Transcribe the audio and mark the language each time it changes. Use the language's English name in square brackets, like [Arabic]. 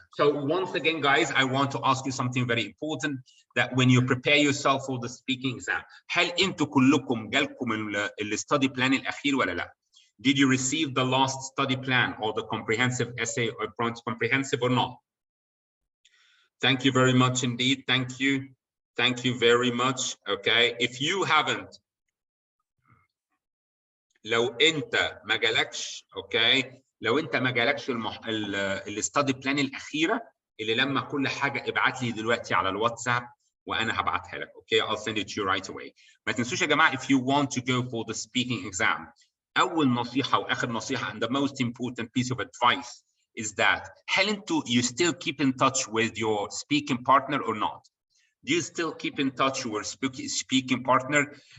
[English] So once again, guys, I want to ask you something very important, that when you prepare yourself for the speaking exam, هل انتوا كلكم جالكم الستادي plan الاخير ولا لا؟ Did you receive the last study plan or the comprehensive essay or comprehensive or not? Thank you very much indeed. Thank you. Thank you very much. [Arabic] Okay, if you haven't, لو انت ما جالكش، اوكي، لو انت ما جالكش الستادي بلان الاخيره اللي لما كل حاجه ابعت لي دلوقتي على الواتساب وانا هبعتها لك. [English] Okay, I'll send it to you right away. ما تنسوش يا جماعه if you want to go for the speaking exam, اول نصيحه واخر نصيحه and the most important piece of advice is that هل انتوا you still keep in touch with your speaking partner or not? Do you still keep in touch with speaking partner?